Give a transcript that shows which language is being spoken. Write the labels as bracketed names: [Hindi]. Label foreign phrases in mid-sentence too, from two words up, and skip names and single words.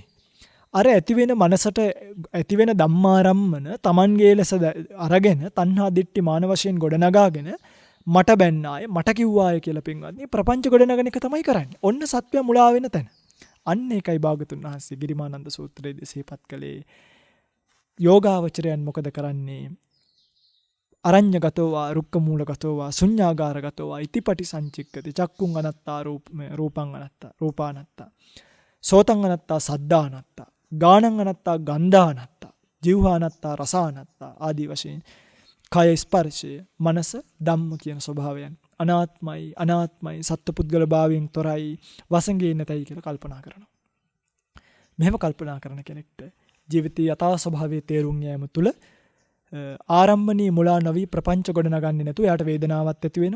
[Sinhala] අර ඇතිවෙන මනසට ඇතිවෙන ධම්මාරම්මන Tamanගේ ලෙස අරගෙන තණ්හා දිට්ඨි මාන වශයෙන් ගොඩනගාගෙන මට බැන්නාය මට කිව්වාය කියලා පින්වත්නි ප්‍රපංච ගොඩනගන එක තමයි කරන්නේ. ඔන්න සත්වයා මුලා වෙන තැන. අන්න ඒකයි භාගතුන් වහන්සේ ගිරිමානන්ද සූත්‍රයේදී සිහිපත් කළේ. යෝගාවචරයන් මොකද කරන්නේ? [Pali] අරඤ්‍යගතෝවා රුක්කමූලගතෝවා ශුඤ්ඤාගාරගතෝවා ඉතිපටි සංචික්කති චක්කුං අනත්තා රූපං අනත්තා රූපානත්තා සෝතං අනත්තා සද්ධානත්තා ගානං අනත්තා ගන්ධානත්තා ජීවහානත්තා රසානත්තා [Sinhala] ආදී වශයෙන් කය ස්පර්ශය මනස ධම්ම කියන ස්වභාවයන් අනාත්මයි සත්පුද්ගල භාවයෙන් තොරයි වසඟේ නැතයි කියලා කල්පනා කරනවා. මෙහෙම කල්පනා කරන කෙනෙක්ට ජීවිතයේ යථා ස්වභාවයේ තේරුම් යාම තුළ ආරම්භණී මුලා නොවි ප්‍රපංච ගොඩනගන්නේ නැතුව එයාට වේදනාවක් ඇති වෙනවා.